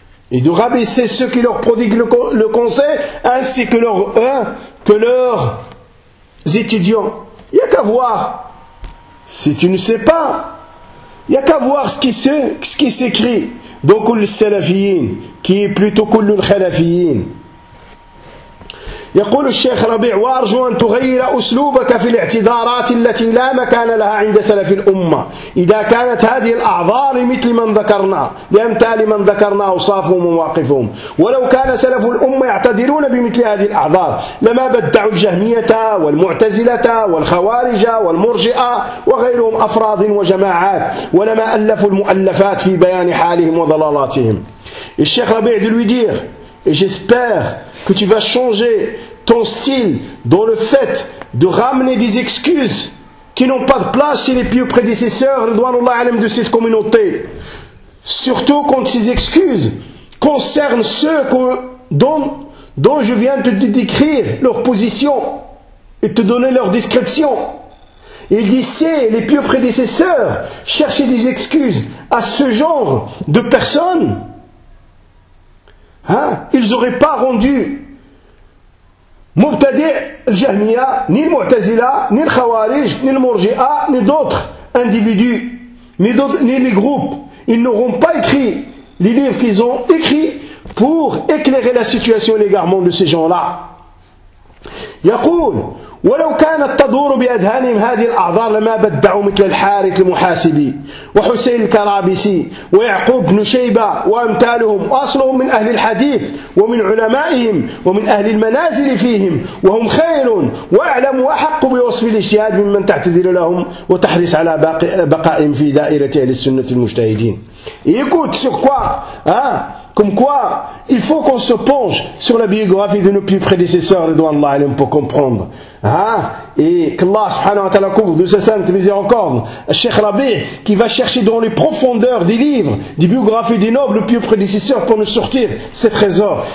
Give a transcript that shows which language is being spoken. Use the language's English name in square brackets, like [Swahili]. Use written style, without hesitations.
[French] Et de rabaisser ceux qui leur prodiguent le conseil, ainsi que leurs étudiants. Il n'y a qu'à voir. Si tu ne sais pas, il n'y a qu'à voir ce qui s'écrit dans Kul Salafiyin, qui est plutôt Kul Khalafiyin. [Arabic] يقول الشيخ ربيع: وأرجو أن تغير أسلوبك في الاعتذارات التي لا مكان لها عند سلف الأمة إذا كانت هذه الأعذار مثل من ذكرنا، لأمثال من ذكرنا أوصافهم ومواقفهم. ولو كان سلف الأمة يعتذرون بمثل هذه الأعذار لما بدعوا الجهمية والمعتزلة والخوارج والمرجئة وغيرهم أفراد وجماعات، ولما ألفوا المؤلفات في بيان حالهم وضلالاتهم. [French] الشيخ ربيع دي لوي دير: Et j'espère que tu vas changer ton style dans le fait de ramener des excuses qui n'ont pas de place chez les pieux prédécesseurs de cette communauté. Surtout quand ces excuses concernent ceux dont je viens de te décrire leur position et te donner leur description. Il dit, c'est les pieux prédécesseurs chercher des excuses à ce genre de personnes. Ils n'auraient pas rendu Mubtadi' al-Jahmiya, ni Mu'tazila, ni Khawarij, ni Murji'a, ni d'autres individus, ni les groupes. Ils n'auront pas écrit les livres qu'ils ont écrits pour éclairer la situation et l'égarement de ces gens-là. [Arabic] Yaqoul, ولو كانت تدور بأذهانهم هذه الأعذار لما بدعوا مثل الحارث المحاسبي وحسين الكرابسي ويعقوب بن شيبة وأمثالهم، وأصلهم من أهل الحديث ومن علمائهم ومن أهل المنازل فيهم، وهم خير وأعلم وأحق بوصف الاجتهاد ممن تعتذر لهم وتحرص على بقائهم في دائرة أهل السنة المجتهدين. [French] يكوت سكوا Comme quoi, il faut qu'on se penche sur la biographie de nos plus prédécesseurs, Ridwanallah alayhim, pour comprendre. Et qu'Allah subhanahu wa ta'ala couvre de sa sainte miséricorde, Cheikh Rabi, qui va chercher dans les profondeurs des livres, des biographies des nobles plus prédécesseurs pour nous sortir ces trésors.